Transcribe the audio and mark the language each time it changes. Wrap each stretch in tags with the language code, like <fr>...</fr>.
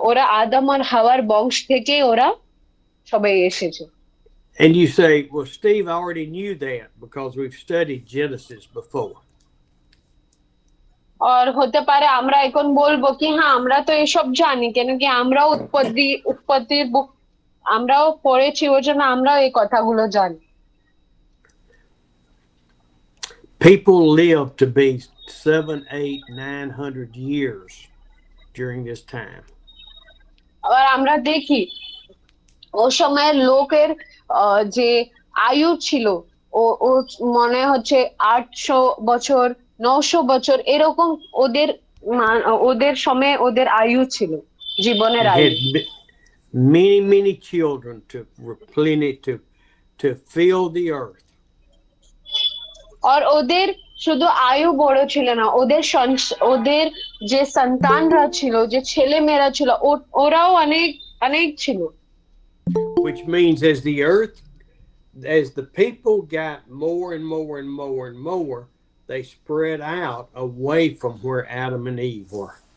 <bn>ওরা আদম আর হাওয়ার বংশ থেকে ওরা সবাই এসেছে।</bn> <en>And you say, well, Steve, I already knew that because we've studied Genesis before.</en> <bn>আর হতে পারে আমরা এখন বলবো কি হ্যাঁ আমরা তো এসব জানি, কেন কি আমরাও উৎপত্তির বুক আমরাও পড়েছি, ওই জন্য আমরাও এই কথাগুলো জানি।</bn> <en>People lived to be 700, 800, 900 years during this time.</en> <bn>আবার আমরা দেখি ও সময়ের লোকের যে আয়ু ছিল ও ও মনে হচ্ছে 800 বছর 900 বছর এরকম ওদের ওদের সময়ে ওদের আয়ু ছিল, জীবনের আয়ু।</bn> <en>Many children to replenish to fill the earth.</en> <bn>আর ওদের শুধু আয়ু বড় ছিল না, ওদের যে সন্তানরা ছিল যে ছেলে মেয়েরা ছিল ওরাও অনেক অনেক ছিল।</bn> <en>Which means as the people got more and more and more and more, they spread out away from where Adam and Eve were.</en>